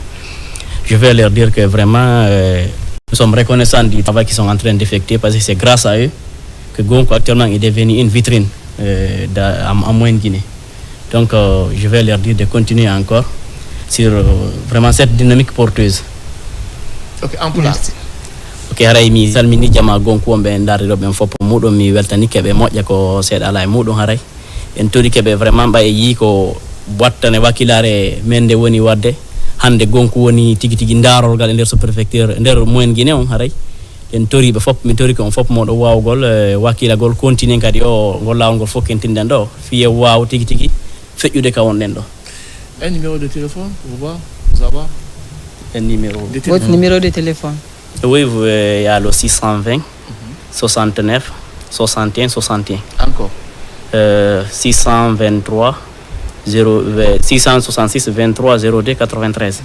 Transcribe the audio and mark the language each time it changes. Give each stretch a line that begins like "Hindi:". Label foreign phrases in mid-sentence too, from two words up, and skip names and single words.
French: Je vais leur dire que vraiment, nous sommes reconnaissants du travail qu'ils sont en train d'effectuer parce que c'est grâce à eux que Gonkou actuellement est devenu une vitrine en Moyenne-Guinée. Donc, je vais leur dire de continuer encore sur vraiment cette dynamique porteuse. Ok, en pulaar.
Fula: Ok, haray mi salmini jama Gonkou on darde ben fop mudum mi weltani kebe moƴƴa ko seeɗa ala e muɗum haray en tori kebe vraiment ɓay yi ko wattane wakkilare men nde woni wadde hande Gonkou woni tigi tigi darolgal e nder sous-préfecture nder Moyen Guinée on haray en tori ɓe fop mi tori ko on fop moɗo wawgol wakkilagol continue kadi o ngol lawol ngol fof kentinɗen ɗo fiye waw tigi tigi feƴƴude ka wonɗen ɗo.
French: Un numéro de téléphone pour voir, vous avoir un numéro. Votre numéro de téléphone? Oui, il y a le 620 69 61 61. Encore 623 666 23 02 93.